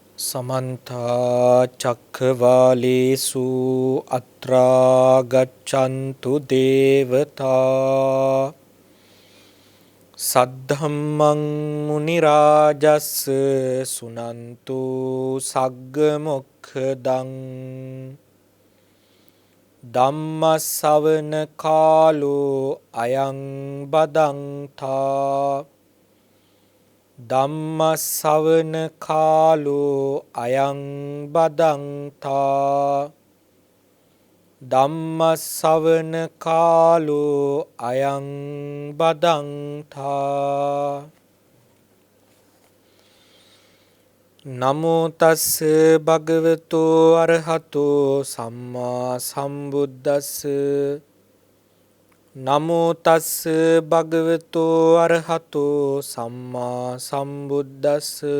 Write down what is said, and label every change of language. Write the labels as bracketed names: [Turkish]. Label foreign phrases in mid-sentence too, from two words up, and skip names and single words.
[Pali] समन्ता चक्रवालेषु अत्रा गच्छन्तु देवता सद्धम्मं मुनिराजस् सुनन्तु सग्गमुखदं ධම්මස්සවන කාලෝ අයං බදන්තා ධම්මස්සවන කාලෝ අයං බදන්තා ධම්මස්සවන කාලෝ අයං බදන්තා නමෝ තස්ස භගවතු අරහතෝ සම්මා සම්බුද්දස්ස නමෝ තස්ස භගවතු අරහතෝ සම්මා සම්බුද්දස්ස